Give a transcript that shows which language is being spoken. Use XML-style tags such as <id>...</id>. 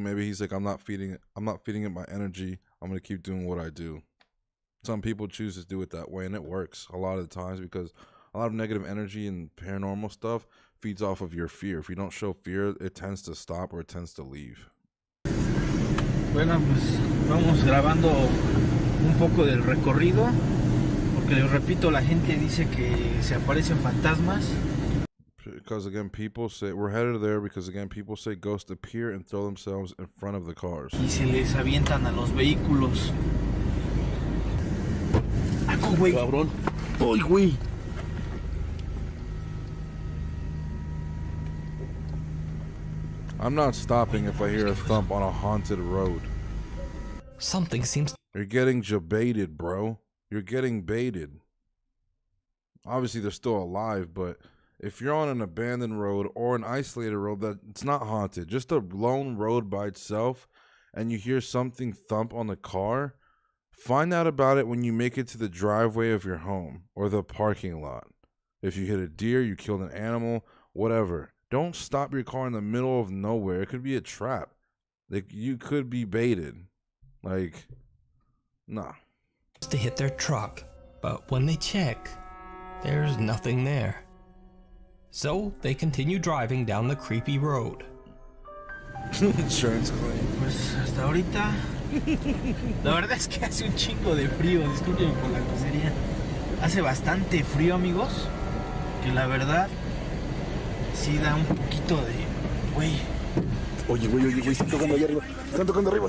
<en>Maybe he's like, I'm not feeding it my energy. I'm gonna keep doing what I do. Some people choose to do it that way, and it works a lot of the times because a lot of negative energy and paranormal stuff feeds off of your fear. If you don't show fear, it tends to stop or it tends to leave.</en> <es>Bueno, pues vamos grabando un poco del recorrido, porque les repito, la gente dice que se aparecen fantasmas.</es> <en>Because again, people say we're headed there because again, people say ghosts appear and throw themselves in front of the cars.</en> <es>Y se les avientan a los vehículos. ¡Aco, güey! Cabrón. ¡Ay, güey!</es> <en>I'm not stopping if I hear a thump on a haunted road. Something seems... You're getting baited, bro. You're getting baited. Obviously, they're still alive, but if you're on an abandoned road or an isolated road that it's not haunted, just a lone road by itself, and you hear something thump on the car, find out about it when you make it to the driveway of your home or the parking lot. If you hit a deer, you killed an animal, whatever. Don't stop your car in the middle of nowhere. It could be a trap. Like, you could be baited. Like, nah. to hit their truck, but when they check, there's nothing there. So they continue driving down the creepy road. Insurance claim.</en> <es>Pues hasta ahorita, la verdad es que hace un chingo de frío, discúlpenme por la grosería. Hace bastante frío, amigos, que la verdad sí da un poquito de... Güey. Oye, están tocando allá arriba.</es>